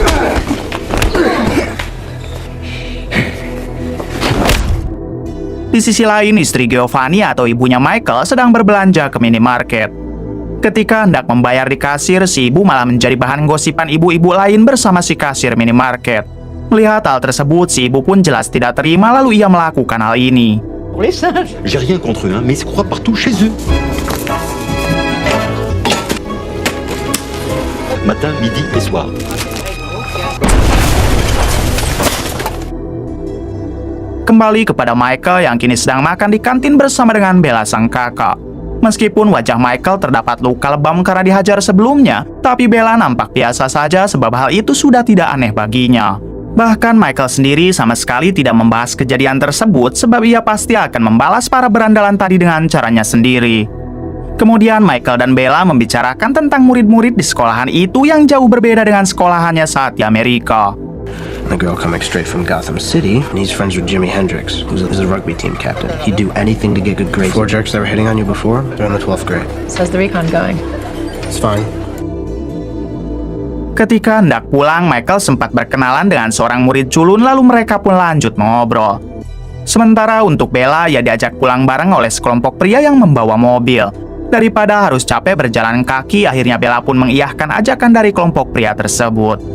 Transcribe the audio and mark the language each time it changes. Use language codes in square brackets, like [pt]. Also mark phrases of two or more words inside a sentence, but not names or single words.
[id] Di sisi lain, istri Giovanni atau ibunya Michael sedang berbelanja ke minimarket. Ketika hendak membayar di kasir, si ibu malah menjadi bahan gosipan ibu-ibu lain bersama si kasir minimarket. Melihat hal tersebut, si ibu pun jelas tidak terima lalu ia melakukan hal ini. [fr] J'ai rien contre eux, mais ils se croient partout chez eux. Matin, midi et soir. [id] Kembali kepada Michael yang kini sedang makan di kantin bersama dengan Bella sang kakak. Meskipun wajah Michael terdapat luka lebam karena dihajar sebelumnya, tapi Bella nampak biasa saja sebab hal itu sudah tidak aneh baginya. Bahkan Michael sendiri sama sekali tidak membahas kejadian tersebut sebab ia pasti akan membalas para berandalan tadi dengan caranya sendiri. Kemudian Michael dan Bella membicarakan tentang murid-murid di sekolahan itu yang jauh berbeda dengan sekolahannya saat di Amerika. [en] The girl coming straight from Gotham City, and he's friends with Jimi Hendrix, who's a rugby team captain. He'd do anything to get good grades. 4 jerks that were hitting on you before, they're in the 12th grade. So how's the recon going? It's fine. [id] Ketika hendak pulang, Michael sempat berkenalan dengan seorang murid culun lalu mereka pun lanjut mengobrol. Sementara untuk Bella, ia diajak pulang bareng oleh sekelompok pria yang membawa mobil. Daripada harus capek berjalan kaki, akhirnya Bella pun mengiyahkan ajakan dari kelompok pria tersebut.